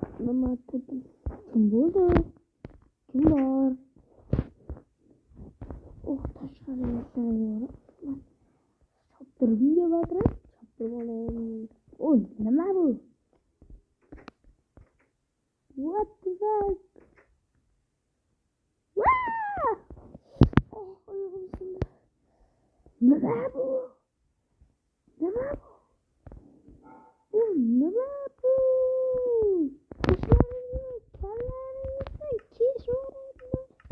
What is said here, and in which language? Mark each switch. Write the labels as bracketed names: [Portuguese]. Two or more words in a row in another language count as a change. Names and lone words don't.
[Uzbek] Nima tutdim? Kim bo'ldi? Kim bor? Tashqariga chiqaverib. Choptirib yubordim. Choptirib olayim. Nima bu? [English] What the fuck? [Uzbek] Wow! Oyog'im sindi. Nima bu? Nima bu? Nima bu? Qishlaringizni, kallaringizni kesvorayapman.